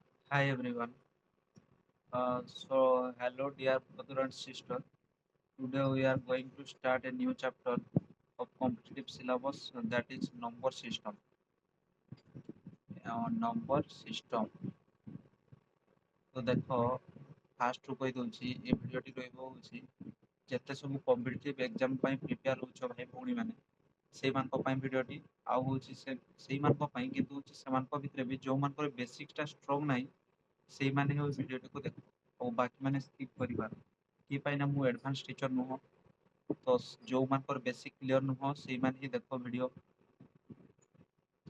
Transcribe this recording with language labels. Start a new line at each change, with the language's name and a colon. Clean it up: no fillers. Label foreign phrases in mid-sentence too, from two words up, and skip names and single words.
English: Hi everyone. So hello dear brother and sister. Today we are going to start a new chapter of competitive syllabus that is number system. Number system.
Hindi: तो देखो
Odia: फास्ट ରୁ କହି ଦଉଛି ଏ ଭିଡ଼ିଓଟି ରହିବ ହଉଛି ଯେତେ ସବୁ
English: competitive exam
Odia: ପାଇଁ ପ୍ରିପେୟାର ହଉଛ ଭାଇ ଭଉଣୀ ମାନେ ସେଇମାନଙ୍କ ପାଇଁ ଭିଡ଼ିଓଟି ଆଉ ହଉଛି ସେଇମାନଙ୍କ ପାଇଁ କିନ୍ତୁ ହଉଛି ସେମାନଙ୍କ ଭିତରେ ବି ଯୋଉମାନଙ୍କର ବେସିକଟା ଷ୍ଟ୍ରଙ୍ଗ ନାହିଁ ସେଇମାନେ ହିଁ ଭିଡ଼ିଓଟିକୁ ଦେଖ ଆଉ ବାକିମାନେ ସ୍କିପ୍ କରିପାର କି ପାଇଁ ନା ମୁଁ
English: advance teacher
Odia: ନୁହଁ ତ ଯୋଉମାନଙ୍କର
English: basic clear
Odia: ନୁହଁ ସେଇମାନେ ହିଁ ଦେଖ ଭିଡ଼ିଓ ତ